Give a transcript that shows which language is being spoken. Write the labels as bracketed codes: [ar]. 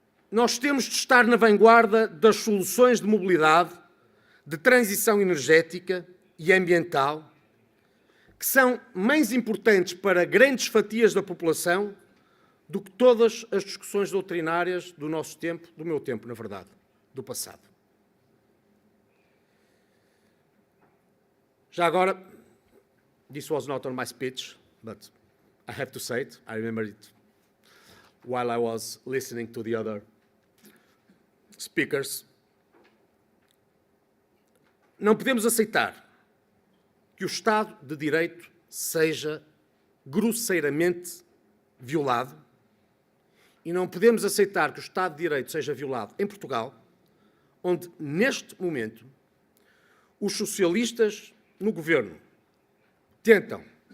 [pt] Nós temos de estar na vanguarda das soluções de mobilidade, de transição energética e ambiental, que são mais importantes para grandes fatias da população do que todas as discussões doutrinárias do nosso tempo, do meu tempo, na verdade, do passado. Já agora, [en] this was not on my speech, but I have to say it. I remember it while I was listening to the other speakers. [pt] Não podemos aceitar que o Estado de Direito seja grosseiramente violado e não podemos aceitar que o Estado de Direito seja violado em Portugal, onde, neste momento, os socialistas no governo tentam